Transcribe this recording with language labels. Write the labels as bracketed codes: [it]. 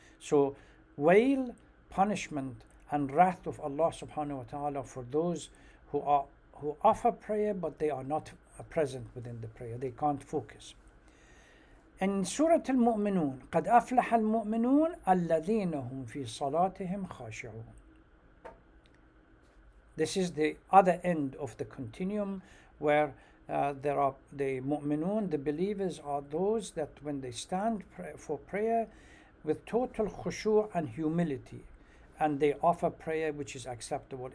[en] So wail, punishment and wrath of Allah subhanahu wa ta'ala for those who offer prayer but they are not present within the prayer, they can't focus. [ar] In Surah Al-Mu'minun, قَدْ أَفْلَحَ الْمُؤْمِنُونَ الَّذِينَ هُمْ فِي صَلَاتِهِمْ خَاشِعُونَ. [en] This is the other end of the continuum where there are the mu'minun, the believers are those that when they stand for prayer with total khushu' and humility, and they offer prayer which is acceptable.